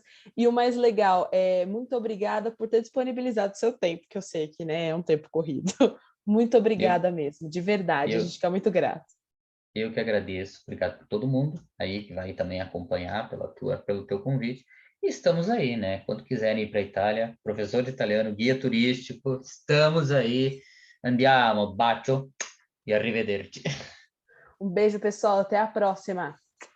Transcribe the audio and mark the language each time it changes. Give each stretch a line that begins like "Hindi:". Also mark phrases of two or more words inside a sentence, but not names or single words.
Portuguese: E o mais legal, muito obrigada por ter disponibilizado o seu tempo, que eu sei que, né, é um tempo corrido. Muito Eu, obrigada mesmo, de verdade, a gente eu, fica muito grato. eu que agradeço, obrigado por todo mundo aí que vai também acompanhar pelo teu convite. E estamos aí, né? Quando quiserem ir para a Itália, professor de italiano, guia turístico, estamos aí.
Italian: Andiamo, bacio e arrivederci.
Portuguese: Um beijo, pessoal, até a próxima.